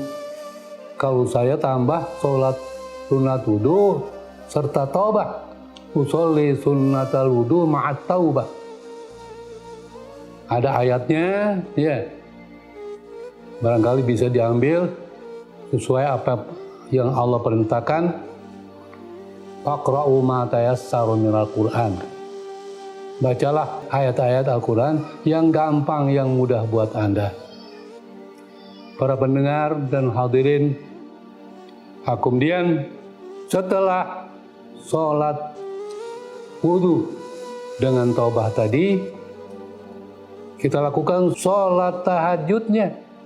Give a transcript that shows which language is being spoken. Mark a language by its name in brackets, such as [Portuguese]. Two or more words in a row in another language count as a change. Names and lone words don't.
[Indonesian] Kalau saya tambah sholat sunat wudu serta taubah. [Arabic] Usolli sunnatal wudu ma'at taubah. [Indonesian] Ada ayatnya, ya. Barangkali bisa diambil sesuai apa yang Allah perintahkan. [Arabic] Faqra'u ma tayassaru minal Qur'an. [Indonesian] Bacalah ayat-ayat Al-Quran yang gampang, yang mudah buat Anda. Para pendengar dan hadirin, kemudian setelah sholat wudu dengan taubah tadi, kita lakukan sholat tahajudnya.